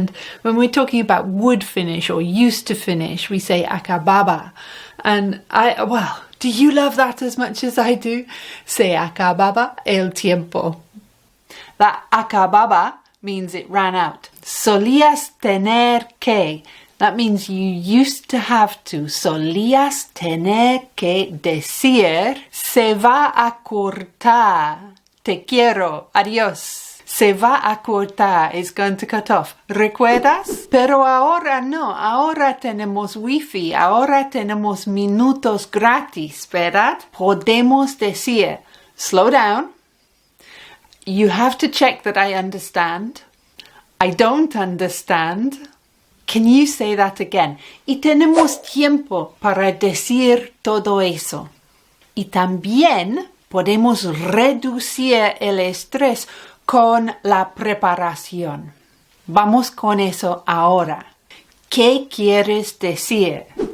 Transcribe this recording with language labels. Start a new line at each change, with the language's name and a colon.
English: And when we're talking about would finish or used to finish, we say acababa. And do you love that as much as I do?
Spanish: Se acababa el tiempo.
English: That acababa means it ran out.
Spanish: Solías tener que.
English: That means you used to have to.
Spanish: Solías tener que decir se va a cortar. Te quiero. Adiós. Se va a cortar.
English: It's going to cut off.
Spanish: ¿Recuerdas? Pero ahora no. Ahora tenemos wifi. Ahora tenemos minutos gratis, ¿verdad? Podemos decir,
English: slow down. You have to check that I understand. I don't understand. Can you say that again?
Spanish: Y tenemos tiempo para decir todo eso. Y también podemos reducir el estrés con la preparación. Vamos con eso ahora. ¿Qué quieres decir?